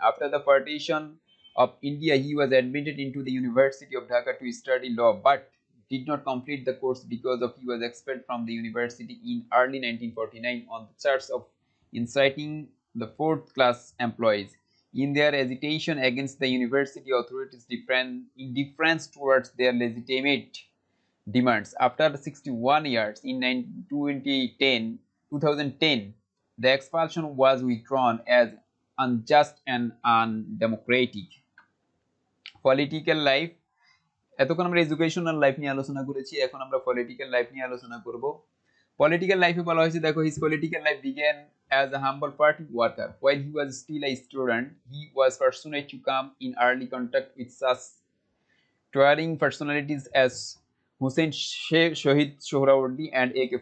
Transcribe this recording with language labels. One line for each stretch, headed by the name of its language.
English: After the partition of India, he was admitted into the University of Dhaka to study law, but did not complete the course because of he was expelled from the university in early 1949 on the charge of inciting the fourth class employees in their agitation against the university authorities' indifference towards their legitimate demands. After 61 years in 2010, the expulsion was withdrawn as unjust and undemocratic. Political life.
Bangla: এতক্ষণ আমরা educational life নিয়ে আলোচনা করেছি, এখন আমরা political life নিয়ে আলোচনা করব। পলিটিক্যাল লাইফে বলা হয়েছে, দেখো,
English: his political life began as a humble party worker. While he was still a student, he was fortunate to come in early contact with such towering personalities as Hussein Shahid Sohrawardi and A.K.